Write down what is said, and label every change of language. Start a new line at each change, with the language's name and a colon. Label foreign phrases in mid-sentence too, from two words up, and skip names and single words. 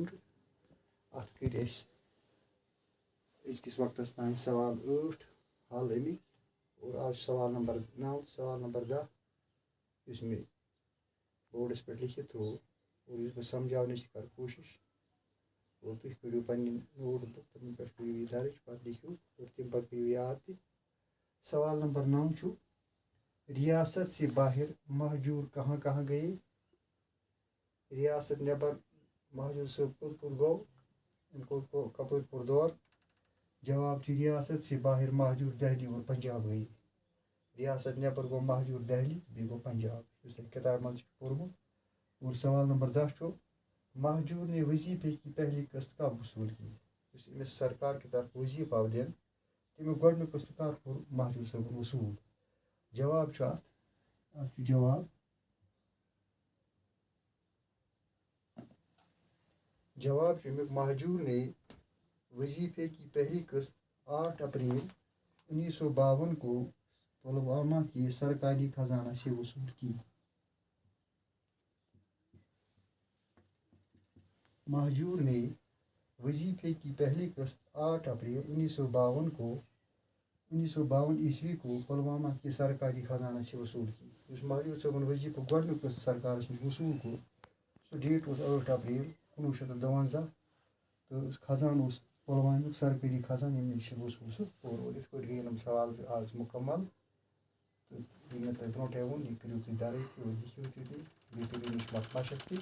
Kashmiri: اَتھ کٔرۍ اَسہِ أزکِس وقتس تانۍ سوال 8 حل اَمِکۍ اور آز چھُ سوال نمبر 9 سوال نمبر 10 یُس مےٚ بورڈس پٮ۪ٹھ لیکھِتھ تھوٚو اور یُس بہٕ سمجھاونٕچ تہِ کَرٕ کوٗشِش اور تُہۍ کٔرِو پنٕنۍ نوٹ بُک تِمن پٮ۪ٹھ کٔرِو یہِ درٕج پتہٕ لیکھِو اور تَمہِ پتہٕ کٔرِو یاد تہِ.
Urdu: سوال نمبر 9 چھُ ریاست سے باہر مہجوٗر کہاں کہاں گئے.
Kashmiri: ریاست نٮ۪بر مہجوٗر صٲب کوٚت کوٚت گوٚو أمۍ کپٲرۍ کوٚر دور.
Urdu: جواب چھُ ریاست سے باہر مہجوٗر دہلی اور پنجاب گٔیے.
Kashmiri: ریاست نٮ۪بر گوٚو مہجوٗر دہلی بیٚیہِ گوٚو پنجاب یُس تۄہہِ کِتابہِ منٛز چھُ پوٚرمُت.
Urdu: اور سوال نمبر 10 چھُ مہجوٗر نے وظیفے کی پہلی قسط کب وصوٗل کی.
Kashmiri: یُس أمِس سرکار کہِ طرفہٕ وظیٖفہٕ آو دِنہٕ تمیُک گۄڈنیُک قسط کر کوٚر مہجوٗر صٲبن وصوٗل. جواب چھُ اَتھ چھُ جواب چھُ امیُک
Urdu: مہجوٗر نے وظیفے کی پہلی قسط 8 اپریل 1952 کو پلوامہ کے سرکاری خزانہ سے وصول کی. مہجور نے وظیفے کی پہلی قسط 8 اپریل 1952 عیسوی کو پلوامہ کے سرکاری خزانہ سے وصول کی.
Kashmiri: یُس مہجور صٲبن وظیٖفُک گۄڈنیُک قسط سرکارس نِش وصوٗل کوٚر سُہ ڈیٹ اوس 8 اپریل 1952 تہٕ خزانہٕ اوس پُلوامیُک سرکٲری خزانہٕ ییٚمہِ نِش وصوٗل سُہ کوٚر. اور یِتھ پٲٹھۍ گٔے یِم سوال آز مُکمل تہٕ یہِ مےٚ تۄہہِ برونٛٹھٕے ووٚن یہِ کٔرِو تُہۍ درٕج تہِ اور لیکھِو تہِ تُہۍ بیٚیہِ کٔرِو أمِس مشق تہِ.